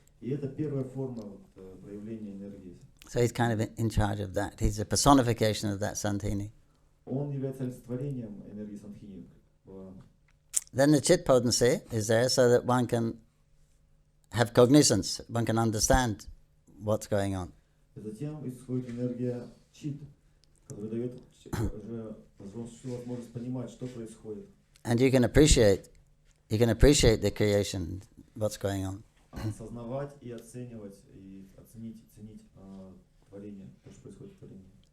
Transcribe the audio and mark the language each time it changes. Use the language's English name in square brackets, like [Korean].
[Russian] И это первая форма проявления энергии. [English] So he's kind of in charge of that. He's a personification of that Sandhini. [Russian] Он является олицетворением энергии Сандхини. [English] Then the Chit potency is there so that one can have cognizance, one can understand what's going on. [Russian] Затем исходит энергия Чит, которая дает уже возможность понимать, что происходит. [English] And you can appreciate the creation, what's going on. [Russian] Осознавать и оценивать, и ценить творение, то, что происходит в творении.